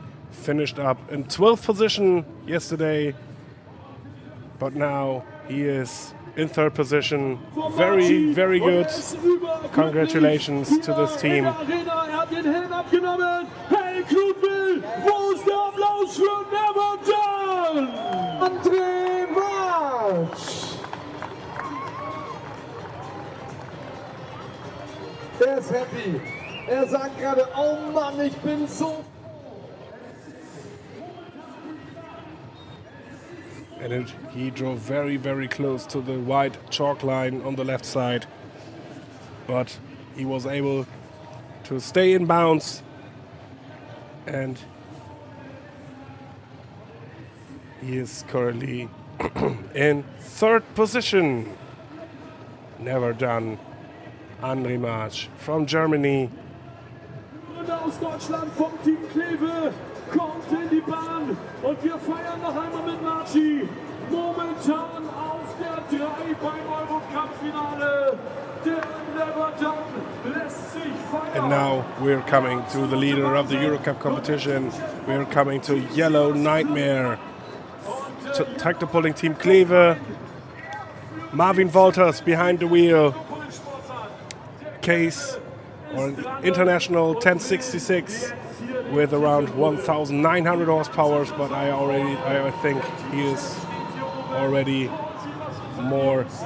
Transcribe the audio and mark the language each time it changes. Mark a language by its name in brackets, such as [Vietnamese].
[English] Finished up in 12th position yesterday, but now he is in third position. Very, very good. Congratulations to this team. [German] Hey Knutwil, wo ist der Applaus für Never Done? André March! Er ist happy. Er sagt gerade, oh Mann, ich bin so... [English] And he drove very, very close to the white chalk line on the left side. But he was able to stay in bounds. And he is currently in third position. never done. André March from Germany. [German] Und aus Deutschland vom Team Kleve kommt in die Bahn und wir feiern noch einmal mit Marci. Momentan auf der 3 beim Eurocup-Finale. Der Never Done lässt sich feiern. [English] And now we're coming to the leader of the Eurocup competition. We're coming to Yellow Nightmare. Tractorpulling Team Kleve. Marvin Wolters behind the wheel. Case or International 1066 with around 1,900 horsepower, but I think he is already more.